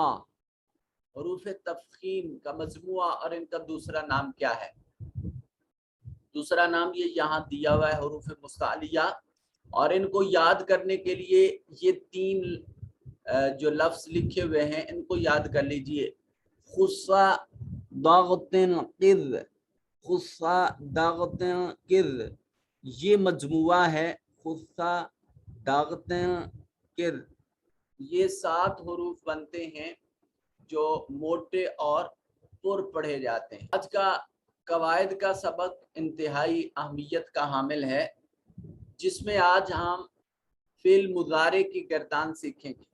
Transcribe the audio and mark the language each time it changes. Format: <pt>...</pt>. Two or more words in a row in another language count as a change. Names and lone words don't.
<ur>حروف تفخیم کا مجموعہ اور ان کا دوسرا نام کیا ہے؟ دوسرا نام یہ یہاں دیا ہوا ہے حروف مستعلیہ، اور ان کو یاد کرنے کے لیے یہ 3 جو لفظ لکھے ہوئے ہیں ان کو یاد کر لیجئے۔</ur> <ar>خصا ضغطن قذ، خصا ضغطن قذ،</ar> <ur>یہ مجموعہ ہے</ur> <ar>خصا ضغطن قذ۔</ar> <ur>یہ 7 حروف بنتے ہیں جو موٹے اور پر پڑھے جاتے ہیں۔ آج کا قواعد کا سبق انتہائی اہمیت کا حامل ہے، جس میں آج ہم فعل مضارع کی گردان سیکھیں گے۔</ur>